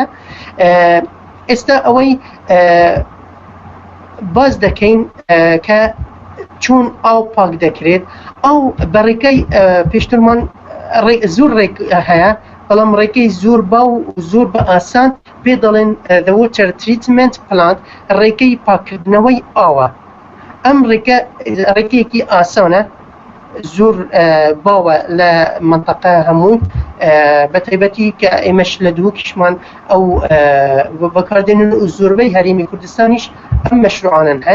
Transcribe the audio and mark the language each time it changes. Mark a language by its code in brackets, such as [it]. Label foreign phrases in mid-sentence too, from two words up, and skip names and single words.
[ckb] ئێستا ئەوەی باز دەکەین کە چۆن ئاو پاک دەکرێت. ئاو بەڕێکەی پێشترمان زۆر ڕێک هەیە، بەڵام ڕێکەی زۆر با و زۆر بە ئاسان پێ دەڵێن [en] the water treatment plant، [ckb] ڕێکەی پاکردنەوەی ئاوە. ئەم ڕێکەیەکی ئاسانە، زۆر باوە لە منطقە هەموو، بەتایبەتی کە ئێمەش لە دووکیشمان ئەو بەکاردێنن و زۆربەی هەرێمی کوردستانیش ئەم مەشروعانن هەن.